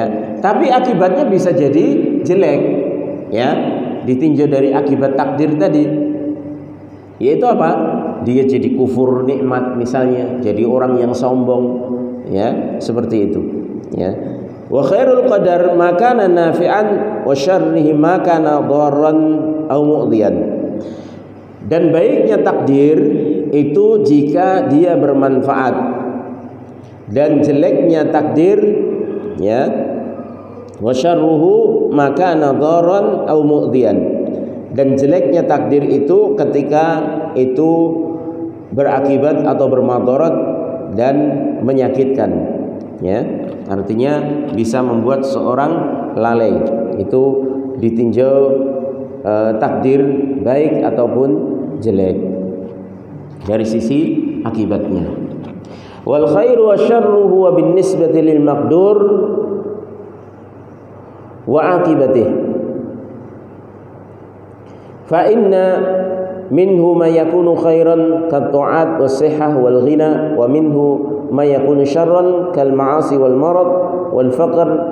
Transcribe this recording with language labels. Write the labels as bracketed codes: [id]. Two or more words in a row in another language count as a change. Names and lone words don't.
[id] Tapi akibatnya bisa jadi jelek, ya, ditinjau dari akibat takdir tadi, yaitu apa? Dia jadi kufur nikmat misalnya, jadi orang yang sombong, ya, seperti itu, ya. [ar] وخير القدر ما كان نافعا وشره ما كان ضارا أو مؤذيا. [id] Dan baiknya takdir itu jika dia bermanfaat, dan jeleknya takdir, ya, [ar] وشره ما كان ضارا أو مؤذيا. [id] Dan jeleknya takdir itu ketika itu berakibat atau bermadarat dan menyakitkan, ya, artinya bisa membuat seorang lalai. Itu ditinjau takdir baik ataupun jelek dari sisi akibatnya. [ar] والخير والشر هو بالنسبة للمقدور وعاقبته. فإن منه ما يكون خيرا كالطاعة والصحة والغنى ومنه ما يكون شرا كالمعاصي والمرض والفقر.